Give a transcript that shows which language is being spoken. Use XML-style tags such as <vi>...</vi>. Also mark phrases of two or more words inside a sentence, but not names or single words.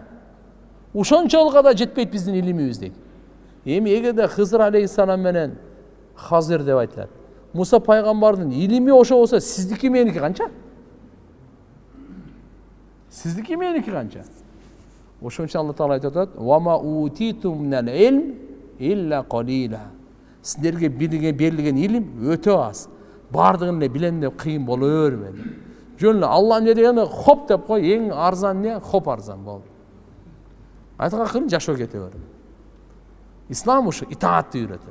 <ky>Ошончолуга да жетпейт биздин илимибиз дейт. Эми эгерде Хызыр алейхиссалам менен Хазир деп айтылат, Муса пайгамбардын илими ошо болсо, сиздики меники канча? Сиздики меники канча? Ошончо Алла Таала айтып атат:</ky> <ar>"وما أوتيتم من العلم إلا قليلا."</ar> <ky>Сиздерге берилген илим өтө аз. Бардыгын эле билем деп кыйын боло бербеди. Жөн эле Алла эмне дегенде хоп деп кой, эң арзан эмне? Хоп арзан болду. Айткан жашоо кете берди. Ислам ушу итаатты үйрөтөт.</ky>